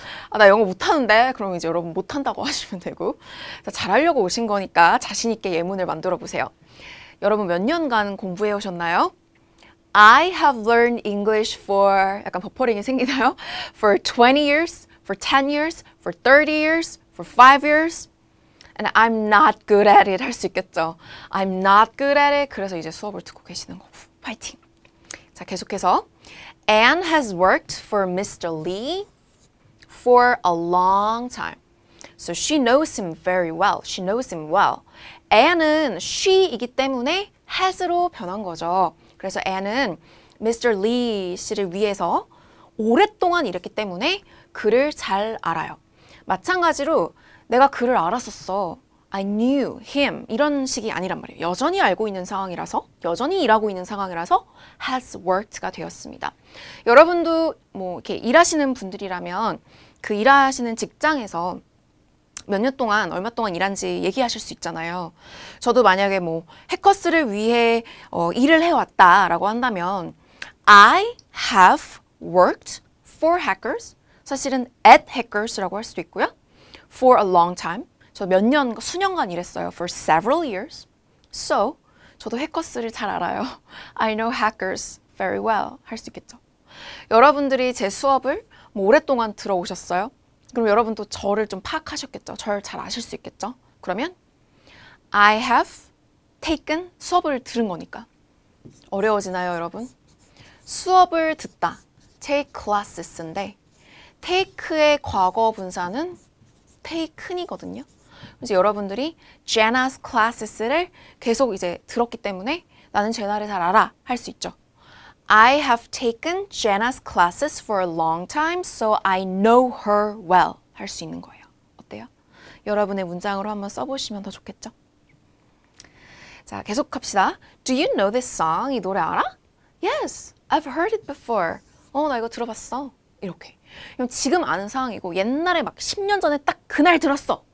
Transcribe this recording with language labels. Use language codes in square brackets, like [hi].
[ko] 아, 나 영어 못하는데? 그럼 이제 여러분 못한다고 하시면 되고. 자, 잘하려고 오신 거니까 자신 있게 예문을 만들어 보세요. 여러분 몇 년간 공부해 오셨나요? [en] I have learned English for, [ko] 약간 버퍼링이 생기나요? [en] For 20 years, for 10 years, for 30 years, for 5 years. And I'm not good at it [ko] 할 수 있겠죠. [en] I'm not good at it. [ko] 그래서 이제 수업을 듣고 계시는 거고. 파이팅. 자, 계속해서 [en] Anne has worked for Mr. Lee for a long time. So she knows him very well. She knows him well. [ko] Anne은 she이기 때문에 has로 변한 거죠. 그래서 Anne은 Mr. Lee 씨를 위해서 오랫동안 일했기 때문에 그를 잘 알아요. 마찬가지로 내가 그를 알았었어. [en] I knew him. [ko] 이런 식이 아니란 말이에요. 여전히 알고 있는 상황이라서, 여전히 일하고 있는 상황이라서 has worked가 되었습니다. 여러분도 뭐 이렇게 일하시는 분들이라면 그 일하시는 직장에서 몇 년 동안, 얼마 동안 일한지 얘기하실 수 있잖아요. 저도 만약에 뭐 해커스를 위해 일을 해왔다라고 한다면 [en] I have worked for hackers. [ko] 사실은 [en] at hackers [ko] 라고 할 수도 있고요. [en] For a long time. [ko] 저 몇 년, 수년간 일했어요. [en] For several years. [ko] So, 저도 해커스를 잘 알아요. [en] I know hackers very well. [ko] 할 수 있겠죠. 여러분들이 제 수업을 뭐 오랫동안 들어오셨어요? 그럼 여러분도 저를 좀 파악하셨겠죠? 저를 잘 아실 수 있겠죠? 그러면 [en] I have taken, [ko] 수업을 들은 거니까. 어려워지나요, 여러분? 수업을 듣다. take classes인데 take의 과거 분사는 taken이거든요. 그래서 여러분들이 Jenna's classes를 계속 이제 들었기 때문에 나는 제나를 잘 알아 할 수 있죠. [en] I have taken Jenna's classes for a long time, so I know her well [ko] 할 수 있는 거예요. 어때요? 여러분의 문장으로 한번 써보시면 더 좋겠죠? 자, 계속합시다. [en] Do you know this song? [ko] 이 노래 알아? [en] Yes, I've heard it before. [ko] 나 이거 들어봤어. 이렇게. 그럼 지금 아는 상황이고 옛날에 막 10년 전에 딱 그날 들었어.